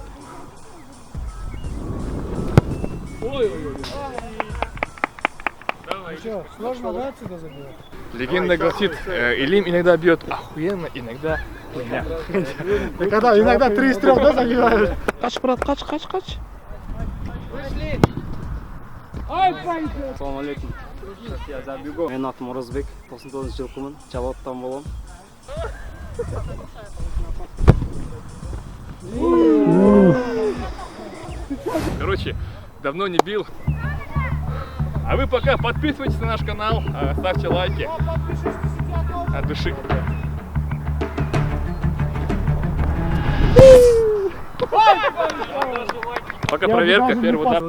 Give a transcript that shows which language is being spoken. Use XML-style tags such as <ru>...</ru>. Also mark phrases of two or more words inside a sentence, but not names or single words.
<ru>Что, сложно, да, отсюда забивать? Легенда гласит, Илим иногда бьет охуенно, иногда хуйня. Когда иногда 3 из 3, да, забиваешь? Кач, брат, кач.</ru> <uz>Assalomu alaykum. Men atim O'rozbek, 99-yilqiman, Javobdan bo'lam.</uz> <ru>Короче, давно не бил. А вы пока подписывайтесь на наш канал, ставьте лайки. От души. Пока проверка, первый удар.</ru>